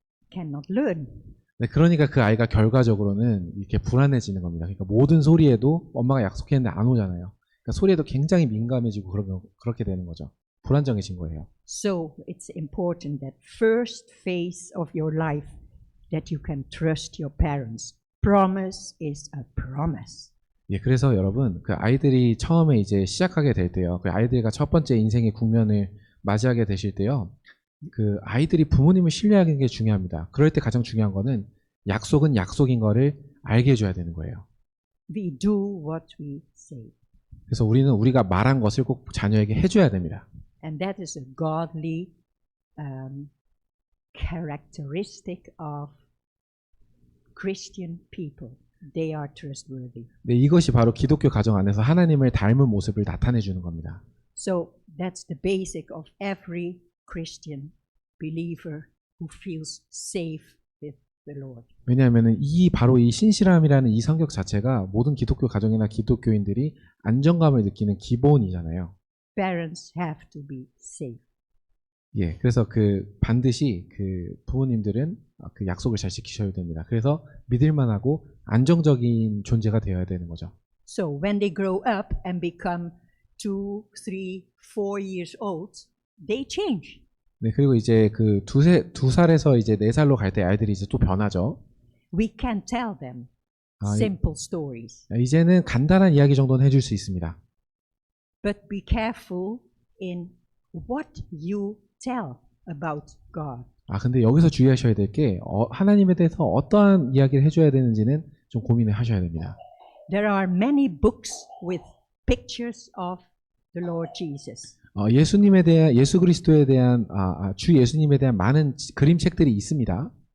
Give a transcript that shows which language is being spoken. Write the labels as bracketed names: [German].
[English] Cannot learn. [Korean] 그러니까 그 아이가 결과적으로는 이렇게 불안해지는 겁니다. 그러니까 모든 소리에도 엄마가 약속했는데 안 오잖아요. 그러니까 소리에도 굉장히 민감해지고 그렇게 되는 거죠. 불안정해진 거예요. [English] So it's important that first phase of your life that you can trust your parents. Promise is a promise. [Korean] 그래서 여러분 그 아이들이 처음에 이제 시작하게 될 때요. 그 아이들과 첫 번째 인생의 국면을 맞이하게 되실 때요. 그 아이들이 부모님을 신뢰하는 게 중요합니다. 그럴 때 가장 중요한 거는 약속은 약속인 거를 알게 해줘야 되는 거예요. [English] We do what we say. [Korean] 그래서 우리가 말한 것을 꼭 자녀에게 해줘야 됩니다. [English] And that is a godly characteristic of Christian people. They are trustworthy. [Korean] 이것이 바로 기독교 가정 안에서 하나님을 닮은 모습을 나타내 주는 겁니다. [English] So that's the basic of every Christian believer who feels safe with the Lord. [Korean] 왜냐하면 바로 이 신실함이라는 이 성격 자체가 모든 기독교 가정이나 기독교인들이 안정감을 느끼는 기본이잖아요. [English] Parents have to be safe. [Korean] 그래서 반드시 그 부모님들은 그 약속을 잘 지키셔야 됩니다. 그래서 믿을만하고 안정적인 존재가 되어야 되는 거죠. [English] So when they grow up and become 2, 3, 4 years old, they change. [Korean] 그리고 이제 그 2살에서 이제 4살로 갈 때 아이들이 이제 또 변하죠. [English] We can tell them simple stories. [Korean] 이제는 간단한 이야기 정도는 해줄 수 있습니다. [English] But be careful in what you tell about God. [Korean] 근데 여기서 주의하셔야 될 게 하나님에 대해서 어떠한 이야기를 해줘야 되는지는 좀 고민을 하셔야 됩니다. [English] There are many books with pictures of the Lord Jesus. [Korean] 예수님에 대한 예수 그리스도에 대한 주 예수님에 대한 많은 그림책들이 있습니다.